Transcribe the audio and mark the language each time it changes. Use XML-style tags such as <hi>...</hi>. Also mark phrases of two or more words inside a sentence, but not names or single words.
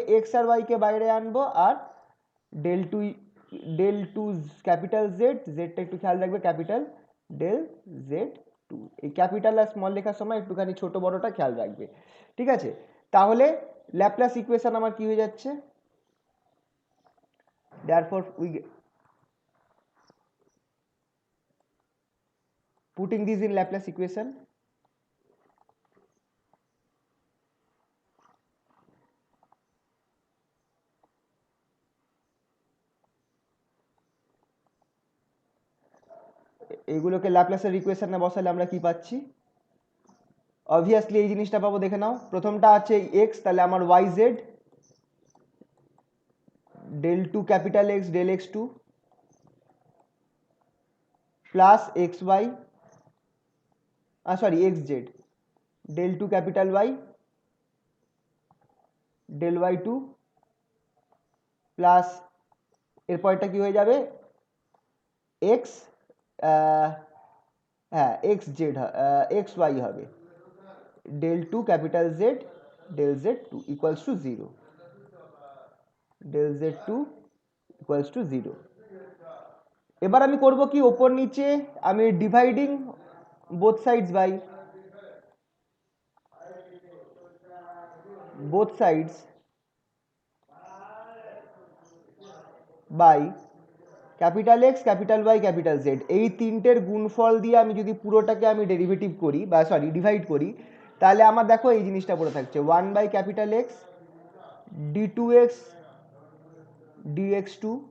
<bn>এক্স আর ওয়াই কে বাইরে আনবো, আর</bn> <en>del two del two capital Z,</en> <bn>জেডটা একটু খেয়াল রাখবে,</bn> <en>capital del Z two.</en> <bn>এই ক্যাপিটাল আর স্মল লেখার সময় একটুখানি ছোট বড়টা খেয়াল রাখবে, ঠিক আছে? তাহলে</bn> <en>Laplace equation</en> <bn>আমার কি হয়ে যাচ্ছে,</bn> <en>therefore we putting this in Laplace equation,</en> <bn>এইগুলোকে ল্যাপ্লাসের ইকুয়েশনে বসালে আমরা কি পাচ্ছি, অবভিয়াসলি এই জিনিসটা পাবো, দেখে নাও। প্রথমটা আছে x, তাহলে আমার</bn> <en>yz del 2 capital x del x2 plus xy</en> <bn>সরি</bn> <en>xz del 2 capital y del y2 plus</en> <bn>এরপরটা কি হয়ে যাবে x হ্যাঁ xz xy হবে</bn> <en>del 2 ক্যাপিটাল z del z2 equals to 0, del z2 equals to 0।</en> <bn>এবার আমি করব কি, ওপর নিচে আমি</bn> <en>dividing both sides by capital X capital Y capital Z,</en> <bn>এই তিনটের গুণফল দিয়ে আমি যদি পুরোটাকে আমি ডেরিভেটিভ করি বা সরি ডিভাইড করি, তাহলে আমার দেখো এই জিনিসটা পড়ে থাকছে</bn> <en>1 by capital X d two X dx two</en>